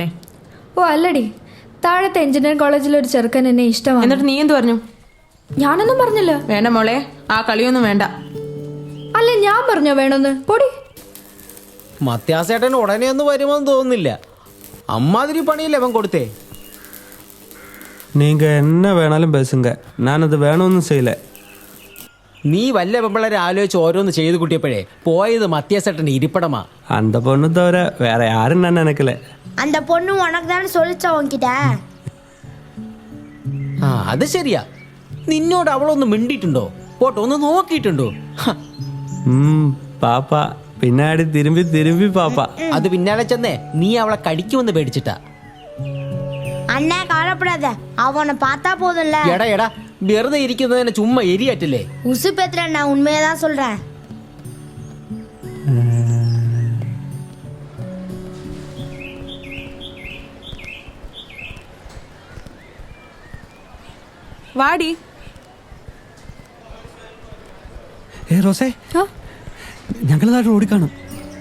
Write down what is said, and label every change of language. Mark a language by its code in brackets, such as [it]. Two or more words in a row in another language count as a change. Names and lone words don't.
[ml] ഓ അല്ലടി, താഴത്തെ എഞ്ചിനീയറിംഗ് കോളേജിൽ ഒരു ചെറുക്കൻ എന്നെ ഇഷ്ടമാണ്. എന്നിട്ട് നീ എന്ത് പറഞ്ഞു? ഞാനൊന്നും പറഞ്ഞില്ല. വേണ്ട മോളെ, ആ കളിയൊന്നും വേണ്ട. അല്ലേ ഞാൻ പറഞ്ഞോ വേണമെന്ന്? പൊടി. മത്യാസേട്ടൻ ഉടനെ ഒന്നും വരുമെന്ന് തോന്നുന്നില്ല. അമ്മാതിരി പണിയല്ലേ അവൻ കൊടുത്തേ. [ta] நீங்க என்ன வேணாலும் பேசுங்க, நான் அது வேணும்னு செய்யல. [ml] നീ വല്ല പെമ്പിള്ളേരെ ആലോചിച്ച് ഓരോന്ന് ചെയ്ത് കുട്ടിയപ്പോഴേ പോയത് മത്യാസേട്ടൻ ഇരിപ്പടമാ. [ta] அந்த பொண்ணு தவிர வேற யாரும் நான் நினைக்கல. அந்த பொண்ணு உனக்கு தானே சொல்லிச்சா உன்கிட்ட? [ml] അത് ശരിയാ. നിന്നോട് അവളൊന്ന് മിണ്ടിയിട്ടുണ്ടോ? പോട്ടോ ഒന്ന് നോക്കിയിട്ടുണ്ടോ? [ta] பாப்பா பின்னாடி திரும்பி திரும்பி பாப்பா. [ml] അത് പിന്നാലെ ചെന്നേ നീ അവളെ കടിക്കുമെന്ന് പേടിച്ചിട്ടാ. [ta] அண்ணா கவலைப்படாத, அவனை பார்த்தா போதும்ல. [ml] എടാ എടാ, വെറുതെ ഇരിക്കുന്നതിനെ ചുമ്മാ എരിയാറ്റില്ലേ? [ta] உசு பேத்துற, நான் உண்மையை தான் சொல்றேன். [ml] വാടി. റോസേ, ഞങ്ങൾ താഴെ ഓടിക്കാണും.